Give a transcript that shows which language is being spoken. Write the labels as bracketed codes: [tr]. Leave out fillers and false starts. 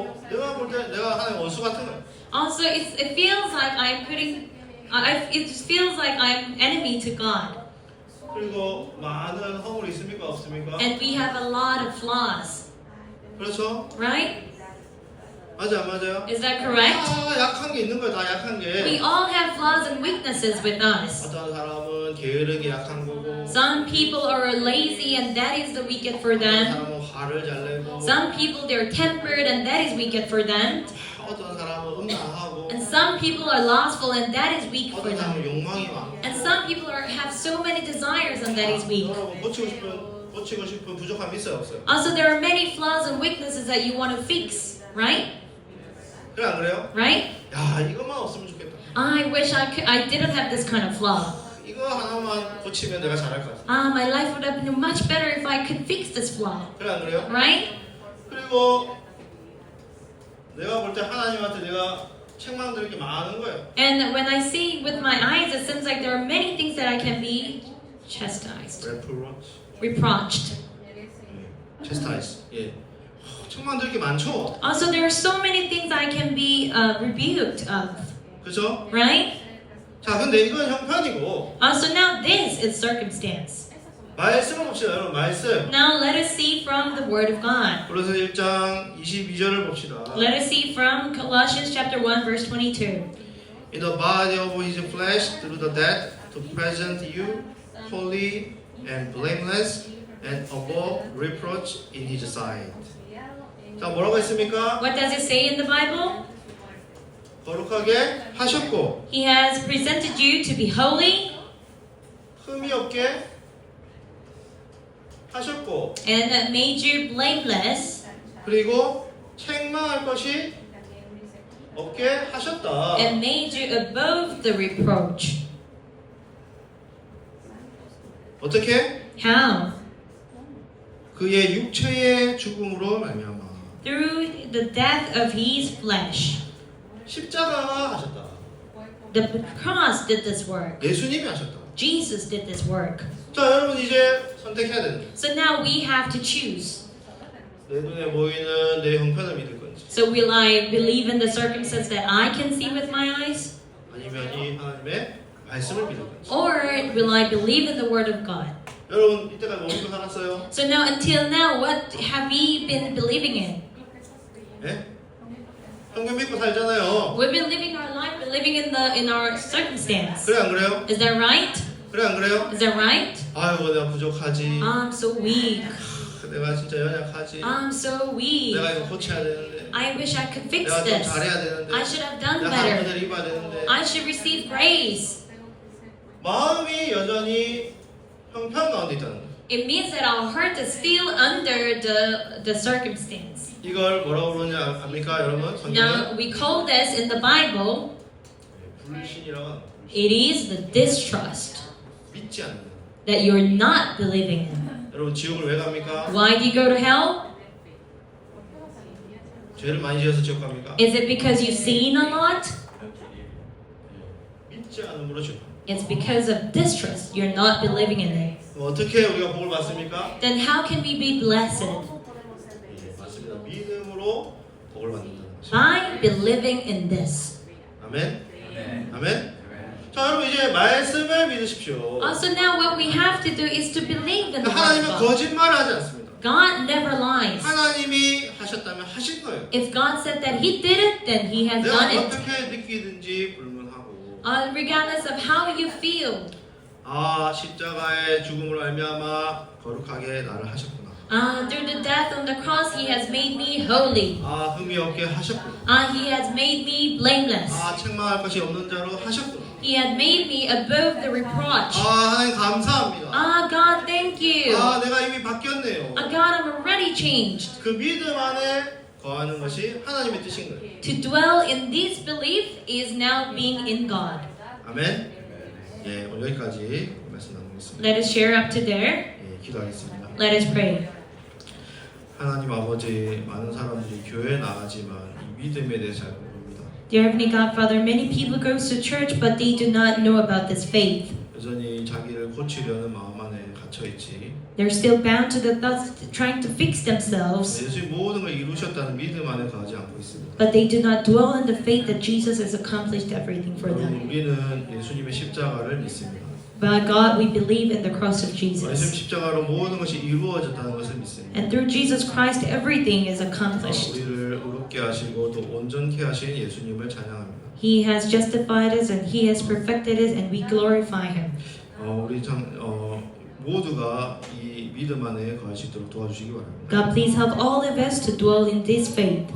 [ko] 내가 볼 때 내가 하나님 원수 같은 거야. [en] Also, it feels like it just feels like I'm enemy to God. [ko] 그리고 많은 허물이 있습니까 없습니까? [en] And we have a lot of flaws, [ko] 그렇죠? [en] right? [ko] 맞아 안 맞아요? [en] Is that correct? [ko] 다 약한 게 있는 거야 다 약한 [en] We [ko] 게. [en] all have flaws and weaknesses with us. [ko] 어떤 사람은 게으르게 약한 거고 [en] Some people are lazy and that is the wicked for [ko] 어떤 [en] them. [ko] 사람은 화를 잘 내고 [en] Some people they're tempered and that is wicked for them. [ko] 어떤 사람은 음란하고 [en] And some people are lustful and that is weak for [ko] 어떤 [en] them. [ko] 사람은 욕망이 많고 [en] And some people have so many desires and that is weak. [ko] 여러분 고치고 싶은 부족함이 있어요 없어요? [en] Also, there are many flaws and weaknesses that you want to fix, right? [ko] 그래 안 그래요? [en] Right? [ko] 야 이것만 없으면 좋겠다. [en] I wish I didn't have this kind of flaw. [ko] 이거 하나만 고치면 내가 잘할 것 같아. [en] My life would have been much better if I could fix this flaw, [ko] 그래 안 그래요? [en] right? [ko] 그리고 내가 볼 때 하나님한테 내가 책망드릴 게 많은 거예요. [en] And when I see with my eyes, it seems like there are many things that I can be chastised, reproached. chastise. [ko] 예. 책망드릴 게 많죠. [en] Also, there are so many things I can be rebuked of, [ko] 그렇죠? [en] right? [ko] 자, 근데 이건 형편이고 [en] Also, now this is circumstance. [ko] 말씀을 봅시다, 여러분. 말씀. [en] Now let us see from the Word of God. [ko] 고린도서 1장 22절을 봅시다. [en] Let us see from Colossians chapter 1, verse 22. In the body of his flesh through the death to present you holy and blameless and above reproach in his sight. [ko] 자, 뭐라고 했습니까? [en] What does it say in the Bible? [ko] 거룩하게 하셨고 [en] He has presented you to be holy [ko] 흠이 없게 하셨고 [en] and made you blameless [ko] 그리고 책망할 것이 없게 하셨다. [en] and made you above the reproach. [ko] 어떻게? [en] How? [ko] 그의 육체의 죽음으로 말미암아 [en] Through the death of his flesh. [ko] 십자가가 하셨다. [en] The cross did this work. [ko] 예수님이 하셨다. [en] Jesus did this work. [ko] 자, 여러분 이제 선택해야 되는 거예요. [en] So now we have to choose. [ko] 내 눈에 보이는 내 형편을 믿을 건지 [en] So will I believe in the circumstance that I can see with my eyes? [ko] 아니면 이 하나님의 말씀을 믿을 건지. [en] Or will I believe in the Word of God? [ko] 여러분 이때까지 뭐 믿고 살았어요? [en] So now, until now, what have we been believing in? [ko] 예? 형편 믿고 살잖아요. [en] We've been living our life, we're living in our circumstance. [ko] 그래 안 그래요? [en] Is that right? [ko] 그래 안 그래요? [en] Is that right? [ko] 아이고 내가 부족하지. [en] I'm so weak. [ko] 내가 진짜 연약하지. [en] I'm so weak. [ko] 내가 이거 고쳐야 되는데. [en] I wish I could fix [ko] 내가 좀 [en] this. [ko] 잘해야 되는데. [en] I should have done [ko] 내가 [en] better. [ko] 한번을 입어야 되는데. [en] I should receive grace. [ko] 마음이 여전히 형편 가운데 있다는 거예요. [en] It means that our heart is still under the circumstance. [ko] 이걸 뭐라고 그러는지 압니까 여러분? 성경은 [en] Now, we call this in the Bible, [ko] 불신이라고 하는 거예요. [en] it is the distrust [ko] 믿지 않는 거예요. [en] that you're not believing in. [ko] 여러분 지옥을 왜 갑니까? [en] Why do you go to hell? [ko] 죄를 많이 지어서 지옥 갑니까? [en] Is it because you sin a lot? [ko] 믿지 않음으로 지옥 갑니다. [en] It's because of distrust. You're not believing in it. [ko] 그럼 어떻게 우리가 복을 받습니까? [en] Then how can we be blessed? [ko] 예, 맞습니다. 믿음으로 복을 받는다는 것입니다. [en] By believing in this. [ko] 아멘. 아멘. 자, 여러분 이제 말씀을 믿으십시오. [en] So now what we have to do is to believe in the word of [ko] 하나님은 [en] God. [ko] 거짓말을 하지 않습니다. [en] God never lies. [ko] 하나님이 하셨다면 하신 거예요. [en] If God said that He did it, then He has [ko] 내가 [en] done it. [ko] 어떻게 느끼든지 불문하고 [en] Regardless of how you feel. [ko] 십자가의 죽음으로 말미암아 거룩하게 나를 하셨구나. [en] Through the death on the cross, He has made me holy. [ko] 흠이 없게 하셨구나. [en] He has made me blameless. [ko] 책망할 것이 없는 자로 하셨구나. [en] He had made me above the reproach. [ko] 하나님 감사합니다. [en] God, thank you. [ko] 내가 이미 바뀌었네요. [en] God, I'm already changed. [ko] 그 믿음 안에 거하는 것이 하나님의 뜻인 거예요. [en] To dwell in this belief is now being in God. [ko] 아멘. 예, 오늘 여기까지 말씀 나누겠습니다. [en] Let us share up to there. [ko] 예, 기도하겠습니다. [en] Let us pray. [ko] 하나님 아버지, 많은 사람들이 교회에 나가지만 이 믿음에 대해서 잘 모릅니다. [en] Dear Heavenly God, Father, many people go to church, but they do not know about this faith. [ko] 여전히 자기를 고치려는 마음 안에 갇혀 있지. [en] They're still bound to the thoughts, trying to fix themselves, [ko] 예수님 모든 걸 이루셨다는 믿음 안에 거하지 않고 있습니다. [en] but they do not dwell in the faith that Jesus has accomplished everything for [ko] 여러분, [en] them. [ko] 우리는 예수님의 십자가를 믿습니다. [en] But God, we believe in the cross of [ko] 예수님 [en] Jesus. [ko] 십자가로 모든 것이 이루어졌다는 것을 믿습니다. [en] And through Jesus Christ, everything is accomplished. [ko] 우리를 의롭게 하시고 또 온전케 하신 예수님을 찬양합니다. [en] He has justified us and He has perfected us, and we glorify Him. [ko] 우리 모두가 이 믿음 안에 거할 수 있도록 도와주시기 바랍니다. [en] God, please help all of us to dwell in this faith.